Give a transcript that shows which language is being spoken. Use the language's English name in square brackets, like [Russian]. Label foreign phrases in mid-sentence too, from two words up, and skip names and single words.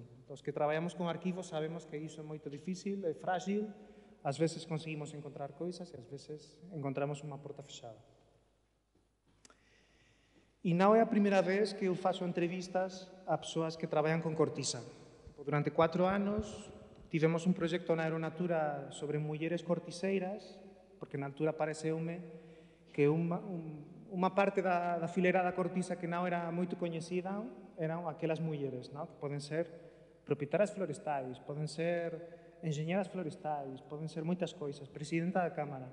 [Portuguese] Os que trabalhamos com arquivos sabemos que iso é muito difícil, é frágil, às vezes conseguimos encontrar coisas e às vezes encontramos uma porta fechada. E não é a primeira vez que eu faço entrevistas a pessoas que trabalham com cortiça. [Galician] Durante 4 anos tivemos un proxecto na Aeronatura sobre mulleres corticeiras, porque na altura pareceume que unha parte da filera da cortiza que non era moito coñecida eran aquelas mulleres, que poden ser propietarias florestais, poden ser enxeñeras florestais, poden ser moitas coisas, presidenta da Cámara.